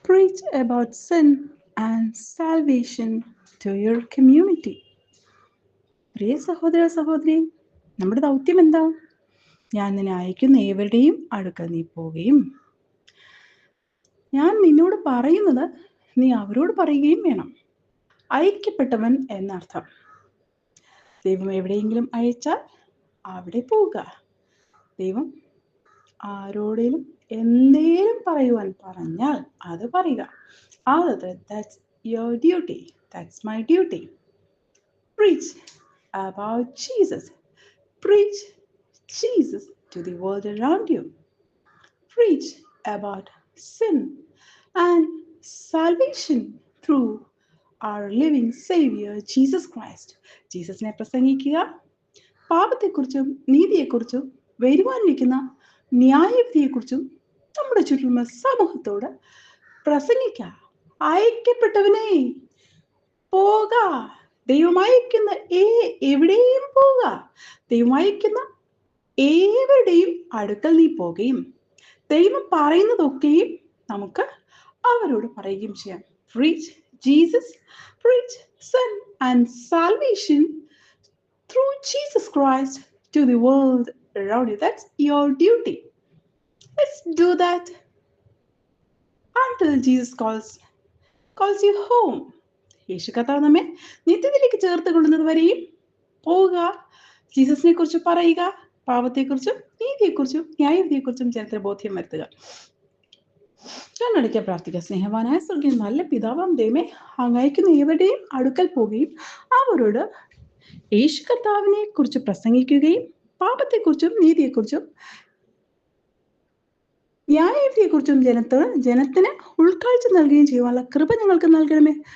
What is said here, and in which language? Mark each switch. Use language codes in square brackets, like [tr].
[en] preach about sin and salvation to your community. [ml] പ്രിയ സഹോദര സഹോദരി, നമ്മുടെ ദൗത്യം എന്താ? ഞാൻ നിന്നെ അയക്കുന്ന ഏവരുടെയും അടുക്കൽ നീ പോവുകയും ഞാൻ നിന്നോട് പറയുന്നത് നീ അവരോട് പറയുകയും വേണം. അയക്കപ്പെട്ടവൻ എന്നർത്ഥം. ദൈവം എവിടെയെങ്കിലും അയച്ചാൽ അവിടെ പോവുക. ദൈവം ആരോടെങ്കിലും എന്തേലും പറയുവാൻ പറഞ്ഞാൽ അത് പറയുക. [en] That's your duty. That's my duty. Preach about Jesus. Preach Jesus to the world around you. Preach about sin and salvation through our living Savior Jesus Christ. [ml] ജീസസിനെ പ്രസംഗിക്കുക. പാപത്തെക്കുറിച്ചും നീതിയെക്കുറിച്ചും വരുവാനിരിക്കുന്ന ന്യായവിധിയെക്കുറിച്ചും നമ്മുടെ ചുറ്റുമുള്ള സമൂഹത്തോട് പ്രസംഗിക്കുക. അയക്കപ്പെട്ടവനെ പോക. ദൈവം അയക്കുന്ന എവിടെയും പോക. ദൈവം അയക്കുന്ന ഏവരുടെയും അടുക്കൽ നീ പോകുകയും ദൈവം പറയുന്നതൊക്കെയും നമുക്ക് അവരോട് പറയുകയും ചെയ്യാം. [en] Preach Jesus, preach sin and salvation through Jesus Christ to the world around you. That's your duty. Let's do that until Jesus calls you home. [ml] യേശു കർത്താവ് നമ്മെ നിത്യത്തിലേക്ക് ചേർത്ത് കൊള്ളുന്നത് വരെയും പോവുക. ജീസസിനെ കുറിച്ച് പറയുക. പാപത്തെക്കുറിച്ചും നീതിയെക്കുറിച്ചും ന്യായവിധിയെക്കുറിച്ചും ജനത്തിന് ബോധ്യം വരുത്തുക. കണ്ണടയ്ക്കാൻ പ്രാർത്ഥിക്കുക. സ്നേഹവാനായ സ്വർഗ്ഗീയ നല്ല പിതാവാം ദൈവമേ, അങ്ങ് അയക്കുന്ന ഏവരുടെയും അടുക്കൽ പോവുകയും അവരോട് യേശു കർത്താവിനെ കുറിച്ച് പ്രസംഗിക്കുകയും പാപത്തെക്കുറിച്ചും നീതിയെക്കുറിച്ചും ന്യായവിധിയെക്കുറിച്ചും ജനത്തിന് ഉൾക്കാഴ്ച നൽകുകയും ചെയ്യുവാനുള്ള കൃപ ഞങ്ങൾക്ക് നൽകണമേ.